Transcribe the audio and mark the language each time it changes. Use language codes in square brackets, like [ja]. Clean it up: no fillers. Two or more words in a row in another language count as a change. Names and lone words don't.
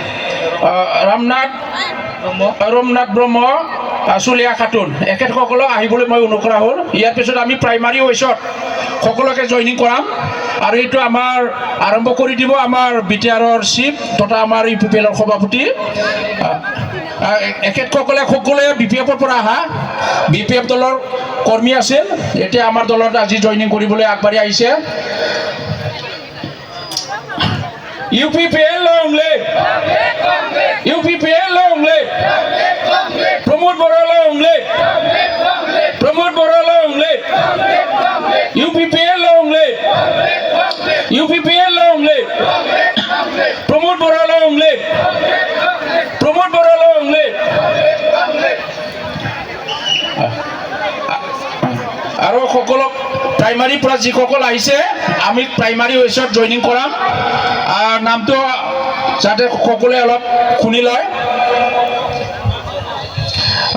[as] ৰমনাথ ব্ৰহ্ম চুলিয়া খাতুন এখেতসকলক আহিবলৈ মই অনুকৰা হ'ল ইয়াৰ পিছত আমি প্ৰাইমাৰী ৱেছত সকলোকে জইনিং কৰাম আৰু এইটো আমাৰ আৰম্ভ কৰি দিব আমাৰ BTR-ৰ চিফ তথা আমাৰ UPPL-ৰ সভাপতি এখেতসকলে সকলোৱে BPF-ৰ পৰা অহা BPF দলৰ কৰ্মী আছিল এতিয়া আমাৰ দলত আজি জইনিং কৰিবলৈ আগবাঢ়ি আহিছে [en] UPPL long live UPPL long live Pramod Bora long live Pramod Bora long live UPPL long live UPPL long live Pramod Bora long live Pramod Bora long live [as] আৰু সকলক প্ৰাইমাৰী পৰা যিসকল আহিছে আমি প্ৰাইমাৰী ৱেছত জইনিং কৰাম নামটো যাতে সকলোৱে অলপ শুনি লয়